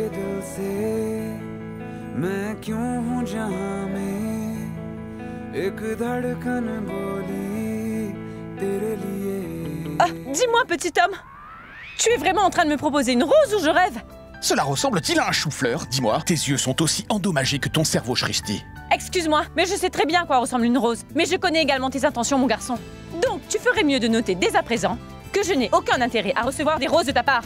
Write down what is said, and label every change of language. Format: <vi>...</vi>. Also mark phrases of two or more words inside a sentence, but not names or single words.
<hi>दिल से मैं क्यों हूँ जहाँ में एक धड़कन बोली तेरे लिए</hi> <fr>Ah, dis-moi, petit homme. Tu es vraiment en train de me proposer une rose ou je rêve? Cela ressemble-t-il à un chou-fleur? Dis-moi, tes yeux sont aussi endommagés que ton cerveau, Shrishti. Excuse-moi, mais je sais très bien à quoi ressemble une rose. Mais je connais également tes intentions, mon garçon. Donc, tu ferais mieux de noter dès à présent que je n'ai aucun intérêt à recevoir des roses de ta part.</fr>